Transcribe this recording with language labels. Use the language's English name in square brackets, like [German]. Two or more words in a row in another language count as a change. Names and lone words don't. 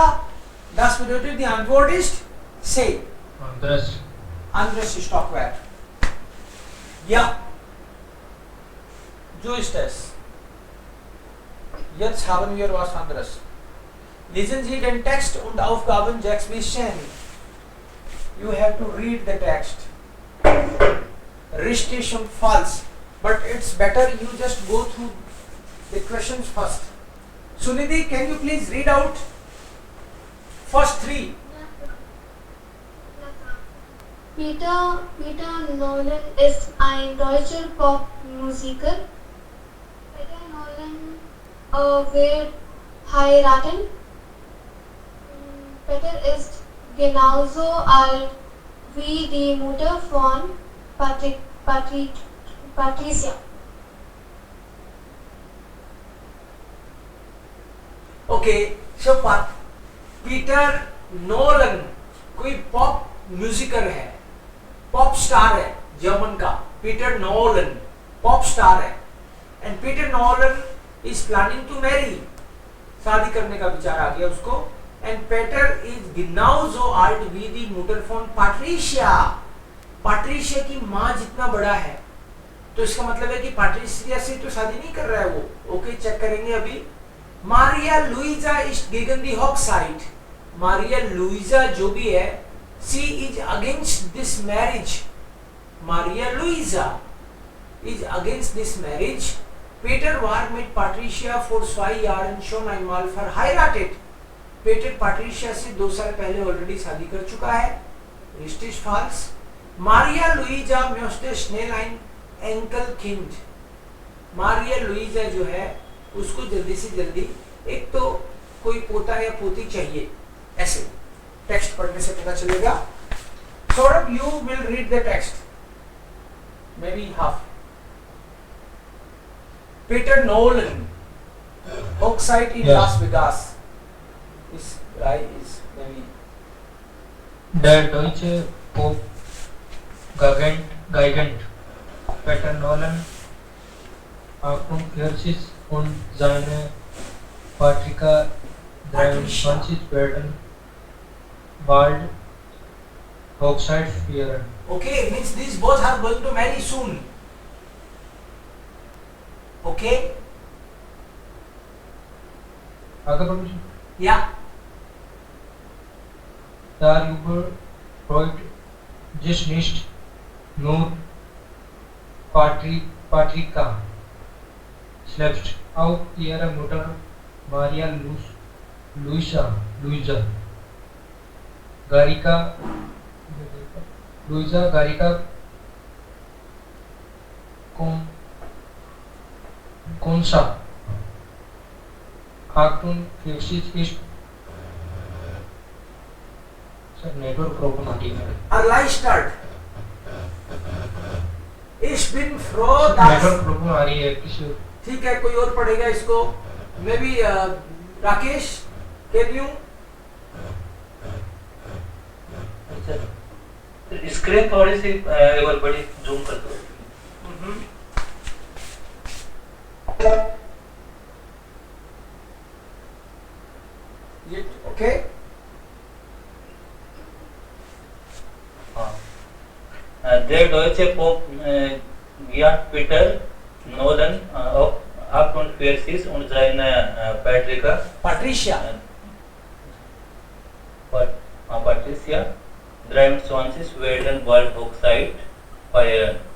[German] Das bedeutet, die Antwort ist C. Anderes Stockwerk. Ja. So ist es. Jetzt haben wir was anderes. Lesen Sie den Text und Aufgaben 6 bis 10. [English] You have to read the text. [German] Richtig und false. [English] But it's better you just go through the questions first. Sunidhi, can you please read out first 3? [German] Peter Nolan ist ein deutscher Popmusiker. Peter Nolan wird heiraten. Peter ist genauso alt wie die Mutter von Patricia. [English] Okay, so [Hindi] Peter Nolan कोई पॉप म्यूजिकर है, [English] pop star [Hindi] है जर्मन का. पीटर नोलन [English] pop star [Hindi] है. [English] And Peter Nolan is planning to marry. [Hindi] शादी करने का विचार आ गया उसको. [English] and Peter is [German] genauso alt wie die Mutter von Patricia. [Hindi] पैट्रिशिया की माँ जितना बड़ा है. तो इसका मतलब है कि पैट्रिशिया से तो शादी नहीं कर रहा है वो. ओके, चेक करेंगे अभी. [German] Maria Luisa ist gegen die Hochzeit. [Hindi] मारिया लुइजा जो भी है, [English] She is against this marriage. Maria Luisa is against this marriage. [German] Peter war mit Patricia vor 2 Jahren schon einmal verheiratet. [Hindi] Peter Patricia से 2 साल पहले ऑलरेडी शादी कर चुका है. [German] Richtig false. Maria Luisa möchte schnell ein Enkelkind. [Hindi] Maria Luisa जो है उसको जल्दी से जल्दी एक तो कोई पोता या पोती चाहिए. ऐसे टेक्स्ट पढ़ने से पता चलेगा. [English] Saurabh, you will read the text. Maybe half. [German] Peter Nolan, Oxide in Las Vegas. [English] Is maybe. [German] Der deutsche Pop-Gigant Peter Nolan 48 und seine Patricia 23 werden bald Hochzeit feiern. [English] Okay, means these both are going to marry soon. Okay? [Hindi] आगे बढ़ो. [English] Yeah. [German] Darüber freut sich nicht nur Patricia selbst, auch ihre Mutter Maria Luisa Garica Consa 48 ist [Hindi] नेटवर्क प्रॉब्लम आती है. [German] Erleichtert. Ich bin froh, dass. [Hindi] नेटवर्क प्रॉब्लम आ रही है किसी. ठीक है, कोई और पढ़ेगा इसको. [English] Maybe Rakesh, can you? [Hindi] स्क्रीन थोड़ी सी एक बार बड़ी जूम कर दो. ये ओके. [German] Der deutsche Pop-Gigant Peter Nolan, 48 48 und seine Patricia. Patricia 23 werden bald Hochzeit feiern.